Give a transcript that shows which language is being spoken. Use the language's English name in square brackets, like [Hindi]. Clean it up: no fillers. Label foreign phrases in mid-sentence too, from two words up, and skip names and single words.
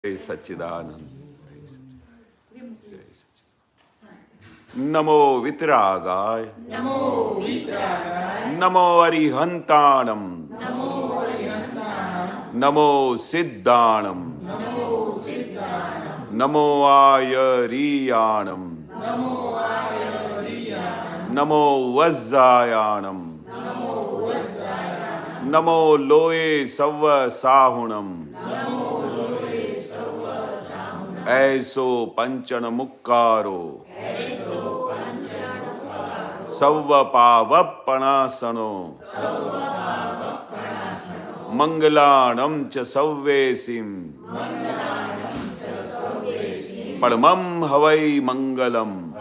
[Prakrit languages] જય સચ્ચિદાનંદ. નમો વિતરાગાય, નમો અરિહંતાણમ, નમો સિદ્ધાણમ, નમો આયરિયાણમ, નમો વજ્જાયાણમ, નમો લોએ સવ સાહુણમ, ऐसो पंचन मुक्कारो सव पावपणासनो मंगलाणं च सव्वेसिं परमं हवै मंगलम.